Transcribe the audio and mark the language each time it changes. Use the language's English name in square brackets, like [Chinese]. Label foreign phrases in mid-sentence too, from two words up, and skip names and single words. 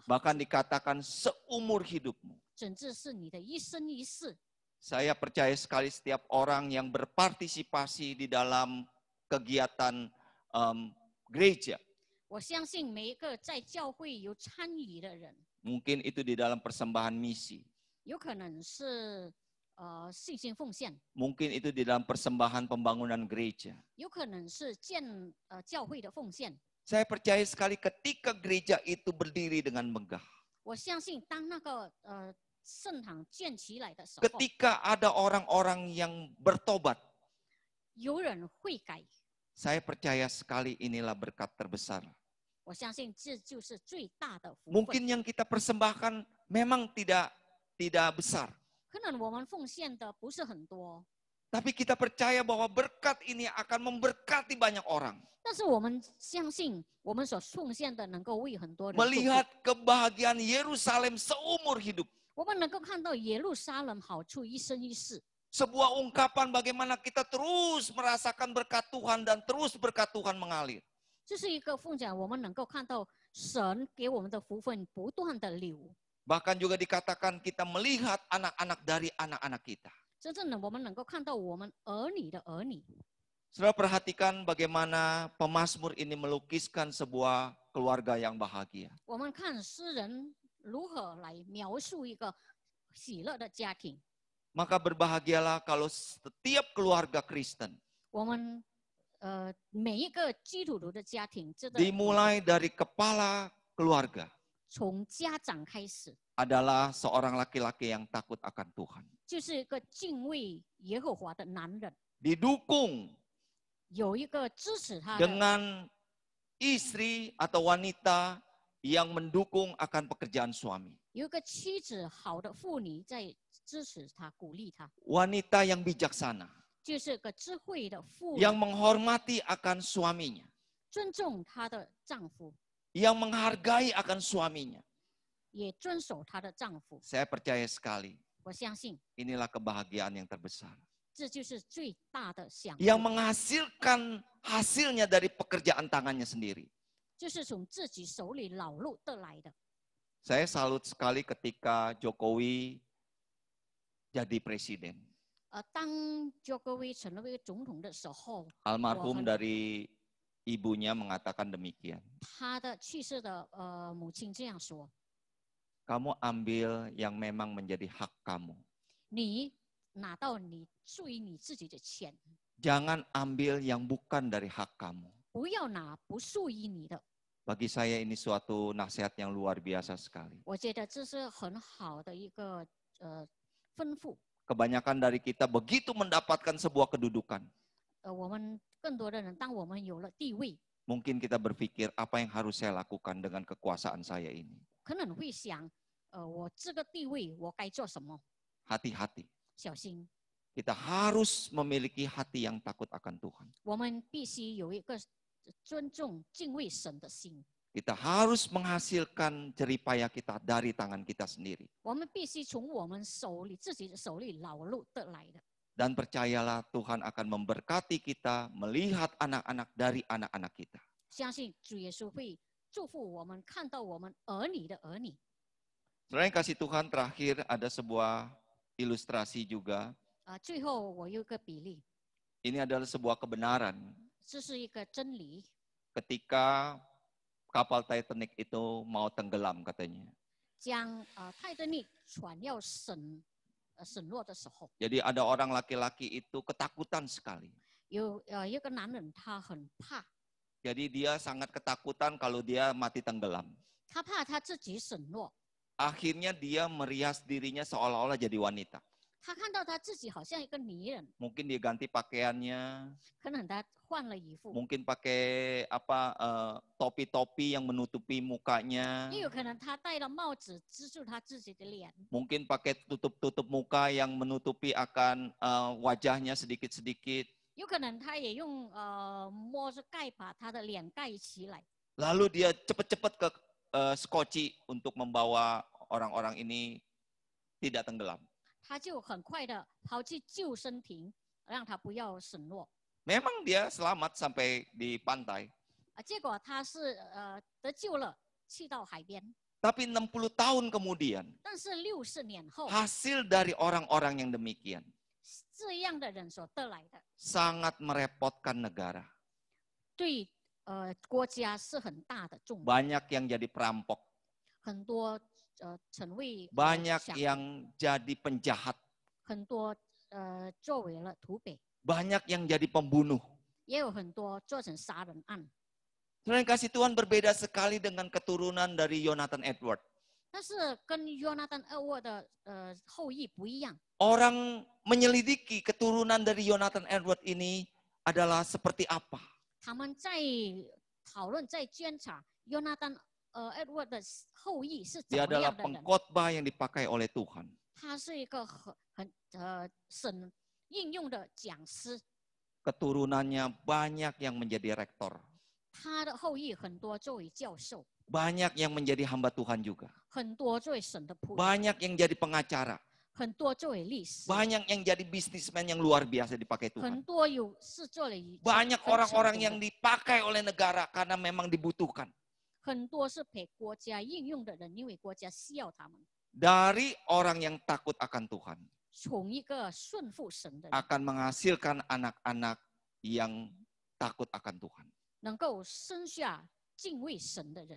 [Indonesian] Bahkan [Chinese] 处， [Indonesian] dikatakan seumur hidupmu. [Chinese] 甚至是你的一生一世。 [Indonesian] Saya percaya sekali setiap orang yang berpartisipasi di dalam kegiatan gereja. [Chinese] 我相信每一个在教会有参与的人， [Indonesian] Mungkin itu di dalam persembahan misi. [Chinese] 有可能是信心奉献， [Indonesian] Mungkin itu di dalam persembahan pembangunan gereja. [Chinese] 有可能是教会的奉献。 [Indonesian] Saya percaya sekali ketika gereja itu berdiri dengan megah. [Chinese] 我相信当那个圣堂建起来的时候， [Indonesian] Ketika ada orang-orang yang bertobat. [Chinese] 有人会改。 [Indonesian] Saya percaya sekali inilah berkat terbesar. [Chinese] 我相信这就是最大的福分。 [Indonesian] Mungkin yang kita persembahkan memang tidak besar. [Chinese] 可能我们奉献的不是很多， [Indonesian] Tapi kita percaya bahwa berkat ini akan memberkati banyak orang. [Chinese] 但是我们相信我们所奉献的能够为很多人祝福。 [Indonesian] Melihat kebahagiaan Yerusalem seumur hidup. [Chinese] 我们能够看到耶路撒冷好处一生一世。 [Indonesian] Sebuah ungkapan bagaimana kita terus merasakan berkat Tuhan dan terus berkat Tuhan mengalir. [Chinese] 这是一个奉献，我们能够看到神给我们的福分不断的流。 [Indonesian] Bahkan juga dikatakan kita melihat anak-anak dari anak-anak kita. [Chinese] 真正的我们能够看到我们儿女的儿女。 [Indonesian] Saudara perhatikan bagaimana pemazmur ini melukiskan sebuah keluarga yang bahagia. [Chinese] 我们看诗人如何来描述一个喜乐的家庭。 [Indonesian] Maka berbahagialah kalau setiap keluarga Kristen [Chinese] 我们每一个基督徒的家庭，这个 [Indonesian] dimulai dari kepala keluarga [Chinese] 从家长开始， [Indonesian] adalah seorang laki-laki yang takut akan Tuhan. [Chinese] 就是一个敬畏耶和华的男人， [Indonesian] Didukung [Chinese] 有一个支持他的， [Indonesian] dengan istri atau wanita yang mendukung akan pekerjaan suami. [Chinese] 有一个妻子好的妇女在支持他、鼓励他， [Indonesian] Wanita yang bijaksana, [Chinese] 就是个智慧的妇 [Indonesian] yang [Chinese] 人， [Indonesian] menghormati akan suaminya, [Chinese] 尊重她的丈夫， [Indonesian] yang menghargai akan suaminya. [Chinese] 也遵守她的丈夫。 [Indonesian] Saya percaya sekali, [Chinese] 我相信 [Indonesian] inilah kebahagiaan yang terbesar. [Chinese] 这就是最大的享 [Indonesian] Yang [Chinese] 受， [Indonesian] menghasilkan hasilnya dari pekerjaan tangannya sendiri. [Chinese] 就是从自己手里劳碌得来的。 [Indonesian] Saya salut sekali ketika Jokowi jadi presiden. [Chinese] 当 Jokowi 成为总统的时候， [Indonesian] Almarhum dari ibunya mengatakan demikian. [Chinese] 他的去世的母亲这样说 [Indonesian] Kamu ambil yang memang menjadi hak kamu. [Chinese] 你拿到你属于你自己的钱， [Indonesian] Jangan ambil yang bukan dari hak kamu. [Chinese] 不要拿不属于你的。 [Indonesian] Bagi saya ini suatu nasihat yang luar biasa sekali. [Chinese] 我觉得这是很好的一个吩咐。 [Indonesian] Kebanyakan dari kita begitu mendapatkan sebuah kedudukan. [Chinese] 我们更多的人，当我们有了地位， [Indonesian] Mungkin kita berpikir apa yang harus saya lakukan dengan kekuasaan saya ini. [Chinese] 可能会想，我这个地位我该做什么？ [Indonesian] Hati-hati. [Chinese] 小心， [Indonesian] Kita harus memiliki hati yang takut akan Tuhan. [Chinese] 我们必须有一个尊重、敬畏神的心。 [Indonesian] Kita harus menghasilkan jeripaya kita dari tangan kita sendiri. [Chinese] 我们必须从我们手里自己的手里劳碌得来的。 [Indonesian] Dan percayalah Tuhan akan memberkati kita melihat anak-anak dari anak-anak kita. [Chinese] 相信主耶稣会祝福我们，看到我们儿女的儿女。 [Indonesian] Saudara yang kasih Tuhan, terakhir ada sebuah ilustrasi juga. [Chinese] 最后我有一个比例， [Indonesian] Ini adalah sebuah kebenaran. [Chinese] 这是一个真理。 [Indonesian] Ketika kapal Titanic itu mau tenggelam katanya. [Chinese] 将泰坦尼克船要沈落的时候， [Indonesian] Jadi ada orang laki-laki itu ketakutan sekali. [Chinese] 有一个男人他很怕， [Indonesian] Jadi dia sangat ketakutan kalau dia mati tenggelam. [Chinese] 他怕他自己沈落， [Indonesian] Akhirnya dia merias dirinya seolah-olah jadi wanita. [Chinese] 他看到他自己好像一个女人， [Indonesian] Mungkin dia ganti pakaiannya, [Chinese] 可能他换了衣服， [Indonesian] mungkin pakai topi-topi yang menutupi mukanya, [Chinese] 也有可能他戴了帽子遮住他自己的脸， [Indonesian] mungkin pakai tutup-tutup muka yang menutupi akan wajahnya sedikit-sedikit. [Chinese] 有可能他也用摸着盖把他的脸盖起来。 [Indonesian] Lalu dia cepat-cepat ke Skoci untuk membawa orang-orang ini tidak tenggelam. [Chinese] 他就很快的跑去救生艇，让他不要沈落。 [Indonesian] Memang dia selamat sampai di pantai. [Chinese] 结果他是得救了，去到海边。 [Indonesian] Tapi 60 tahun kemudian, [Chinese] 但是60年后， [Indonesian] hasil dari orang-orang yang demikian [Chinese] 这样的人所得来的， [Indonesian] sangat merepotkan negara. [Chinese] 对国家是很大的重担。 [Indonesian] Banyak yang jadi perampok, [Chinese] 很多成为 [Indonesian] banyak [Chinese] 想 [Indonesian] yang jadi penjahat, [Chinese] 很多作为了土匪， [Indonesian] banyak yang jadi pembunuh. [Chinese] 也有很多做成杀人案。 [Indonesian] Sebenarnya kasih Tuhan berbeda sekali dengan keturunan dari Jonathan Edward. [Chinese] 但是跟约拿单二沃的后裔不一样， [Indonesian] Orang menyelidiki keturunan dari Jonathan Edward ini adalah seperti apa. [Chinese] 他们在讨论在监察约拿单Edward 的后裔是怎 [Indonesian] Dia [Chinese] 么 [Indonesian] adalah [Chinese] 样的人。 [Indonesian] pengkhotbah yang dipakai oleh Tuhan. [Chinese] 他是一个很神应用的讲师， [Indonesian] Keturunannya banyak yang menjadi rektor. [Chinese] 他的后裔很多作为教授， [Indonesian] Banyak yang menjadi hamba Tuhan juga. [Chinese] 很多作为神的仆人， [Indonesian] Banyak yang jadi pengacara. [Chinese] 很多作为律师， [Indonesian] Banyak yang jadi bisnismen yang luar biasa dipakai [Chinese] 很 [Indonesian] Tuhan. [Chinese] 多是做了 [Indonesian] Banyak [Chinese] 很 [Indonesian] orang-orang [Chinese] 成功 [Indonesian] yang [Chinese] 的 [Indonesian] dipakai oleh negara karena memang dibutuhkan. [Chinese] 很多是给国家应用的人，因为国家需要他们。 [Indonesian] Dari orang yang takut akan Tuhan [Chinese] 从一个顺服神的人， [Indonesian] akan menghasilkan anak-anak yang takut akan Tuhan. [Chinese] 能够生下敬畏神的人，